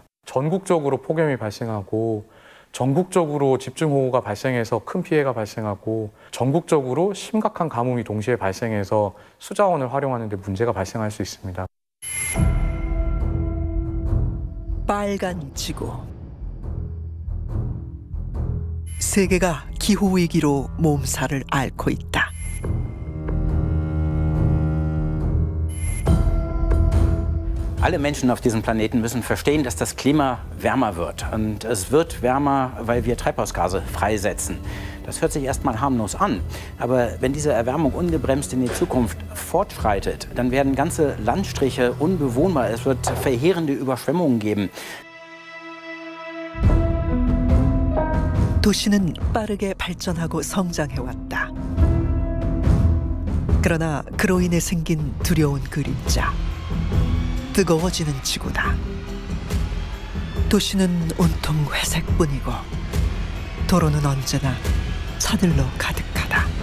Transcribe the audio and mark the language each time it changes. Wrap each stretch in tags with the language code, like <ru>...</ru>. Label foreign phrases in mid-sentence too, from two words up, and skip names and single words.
<ko>전국적으로 폭염이 발생하고 전국적으로 집중호우가 발생해서 큰 피해가 발생하고 전국적으로 심각한 가뭄이 동시에 발생해서 수자원을 활용하는 데 문제가 발생할 수 있습니다. 빨간 지구. 세계가 기후위기로 몸살을 앓고 있다.</ko> <de>Alle Menschen auf diesem Planeten müssen verstehen, dass das Klima wärmer wird. Und es wird wärmer, weil wir Treibhausgase freisetzen. Das hört sich erstmal harmlos an. Aber wenn diese Erwärmung ungebremst in die Zukunft fortschreitet, dann werden ganze Landstriche unbewohnbar. Es wird verheerende Überschwemmungen geben.</de> <ko>도시는 빠르게 발전하고 성장해왔다. 그러나 그로 인해 생긴 두려운 그림자. 뜨거워지는 지구다. 도시는 온통 회색뿐이고 도로는 언제나 차들로 가득하다.</ko>